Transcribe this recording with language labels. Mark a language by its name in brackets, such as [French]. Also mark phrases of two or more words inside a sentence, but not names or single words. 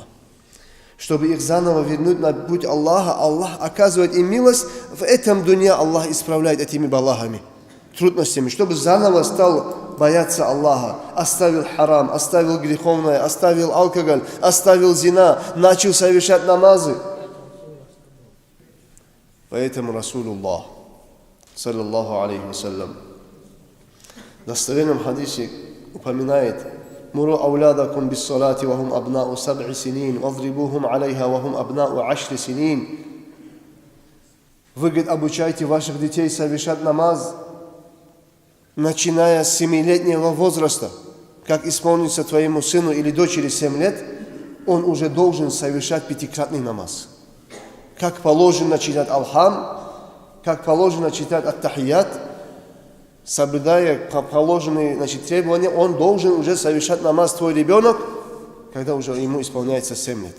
[Russian] Чтобы их заново вернуть на путь Аллаха, Аллах оказывает им милость, в этом дуне Аллах исправляет этими балахами, трудностями, чтобы заново стал бояться Аллаха, оставил харам, оставил греховное, оставил алкоголь, оставил зина, начал совершать намазы. Поэтому Расулуллах, [Arabic] صلى الله عليه وسلم, [Russian] в достоверном хадисе упоминает: [Arabic] «مروا أولادكم بالصلاة وهم أبناء سبع سنين، واضربوهم عليها وهم أبناء عشر سنين». [Russian] Вы, говорит, обучайте ваших детей совершать намаз, начиная с 7-летнего возраста. Как исполнится твоему сыну или дочери 7 лет, он уже должен совершать 5-кратный намаз. Как положено читать Алхам, как положено читать Ат-Тахият, соблюдая положенные, требования, он должен уже совершать намаз, твой ребенок, когда уже ему исполняется 7 лет.